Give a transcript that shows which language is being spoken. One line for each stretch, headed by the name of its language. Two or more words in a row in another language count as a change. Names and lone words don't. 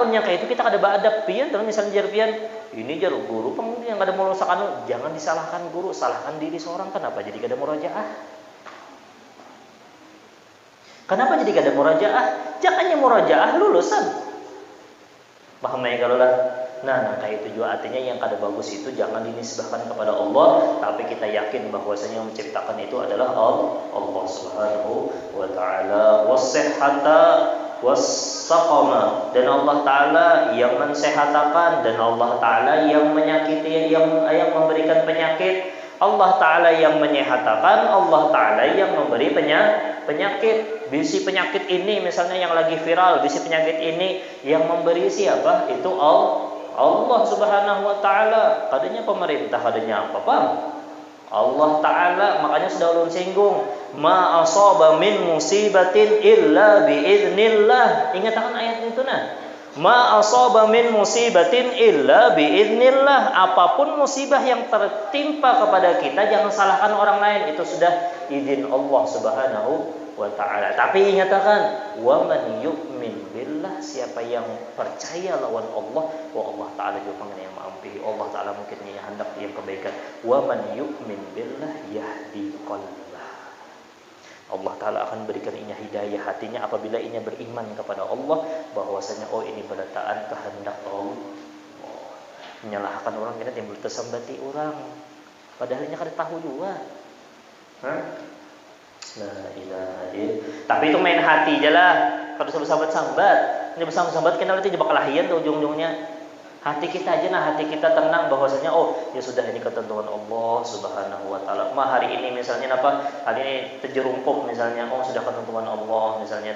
Banjar: Amunnya kayak itu kita kada beadab pian, terus misalnya jar pian, ini jar guru yang kada melulusakan, jangan disalahkan guru, salahkan diri seorang. Kenapa jadi kada murajaah? Kenapa jadi kada murajaah? Jangannya murajaah lulusan. Paham ya kalau lah? Nah, kayak itu juga artinya yang kada bagus itu jangan dinisbahkan kepada Allah, tapi kita yakin bahwasanya yang menciptakan itu adalah Allah
Arabic: سبحانه وتعالى. والصحة والسقم,
Indonesian: dan Allah taala yang mensehatakan, dan Allah taala yang menyakiti, yang memberikan penyakit. Allah taala yang menyehatakan, Allah taala yang memberi penyakit.
Banjar: Bisi penyakit ini misalnya yang lagi viral, bisi penyakit ini yang memberi siapa? Itu Allah
Arabic: سبحانه وتعالى.
Banjar: Kadanya pemerintah, kadanya apa, Bang? Allah taala. Makanya sudah ulun singgung,
Arabic: ما أصاب من مصيبة إلا بإذن الله.
Banjar: Ingatkan ayat itu nah.
Arabic: ما أصاب من مصيبة إلا بإذن الله.
Indonesian: Apapun musibah yang tertimpa kepada kita, jangan salahkan orang lain, itu sudah izin Allah
Arabic: سبحانه وتعالى.
Banjar: Tapi ingatkan,
Arabic: ومن يؤمن بالله,
Banjar: siapa yang percaya lawan Allah, wa Allah taala juga pengen yang mengampuni. Allah taala mungkin yang hendak yang kebaikan.
Arabic: ومن يؤمن بالله يهد قلبه.
Banjar: Allah Ta'ala akan berikan inya hidayah hatinya apabila inya beriman kepada Allah bahwasanya oh ini berataan kehendak Allah. Menyalahkan orang kena timbul tersambati orang. Padahal inya kada tahu juga.
Arabic: لا إله إلا الله.
Banjar: Tapi itu main hati aja lah. Kalau bersahabat-sahabat, ini bersahabat-sahabat kenal nanti jebak kelahian tuh ujung-ujungnya. Hati kita aja nah, hati kita tenang bahwasanya oh ya sudah ini ketentuan Allah
Arabic: سبحانه وتعالى.
Banjar: Hari ini misalnya apa? Hari ini terjerumpuk misalnya oh sudah ketentuan Allah misalnya.